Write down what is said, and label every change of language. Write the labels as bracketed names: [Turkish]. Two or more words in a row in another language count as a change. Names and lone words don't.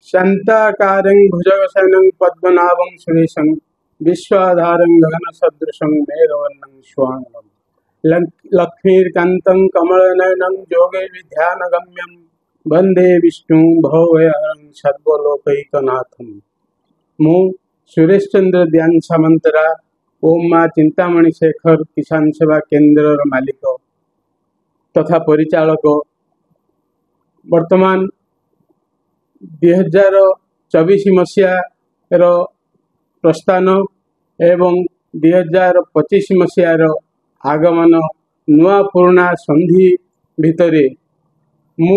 [Sanskrit] शान्ताकारं भुजगशयनं पद्मनाभं सुरेशं विश्वाधारं गगनसदृशं मेघवर्णं शुभांगं लक्ष्मीकान्तं कमलनयनं योगैर्ध्यानगम्यं वंदे विष्णु भवभयहरं सर्वलोकैकनाथं। [Odia] ମୁଁ ସୁରେଶ ଚନ୍ଦ୍ର ଧ୍ୟାନ ସାମନ୍ତରା ଓମ୍ ମାଁ ଚିନ୍ତାମଣି ଶେଖର କିଷାନ ସେବା କେନ୍ଦ୍ର ମାଲିକ ତଥା ପରିଚାଳକ ବର୍ତ୍ତମାନ 2024 ମସିହାର ପ୍ରସ୍ଥାନ ଏବଂ 2025 ମସିହାର ଆଗମନ ନୂଆ ପୁରୁଣା ସନ୍ଧି ଭିତର ମୁଁ